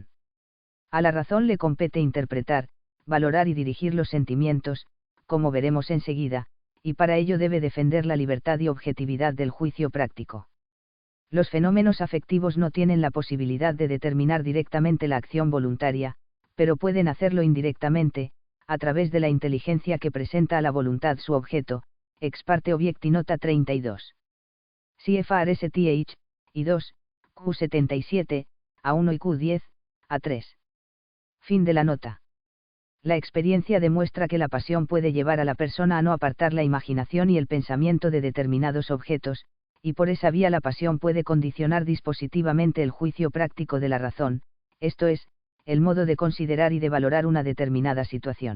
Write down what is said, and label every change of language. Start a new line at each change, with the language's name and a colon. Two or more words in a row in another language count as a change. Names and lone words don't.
Spanish: A la razón le compete interpretar, valorar y dirigir los sentimientos, como veremos enseguida, y para ello debe defender la libertad y objetividad del juicio práctico. Los fenómenos afectivos no tienen la posibilidad de determinar directamente la acción voluntaria, pero pueden hacerlo indirectamente, a través de la inteligencia que presenta a la voluntad su objeto,
Latin: ex parte obiecti nota 32.
Spanish: CFR STH, I2, Q77, A1 y Q10, A3. Fin de la nota. La experiencia demuestra que la pasión puede llevar a la persona a no apartar la imaginación y el pensamiento de determinados objetos, y por esa vía la pasión puede condicionar dispositivamente el juicio práctico de la razón, esto es, el modo de considerar y de valorar una determinada situación.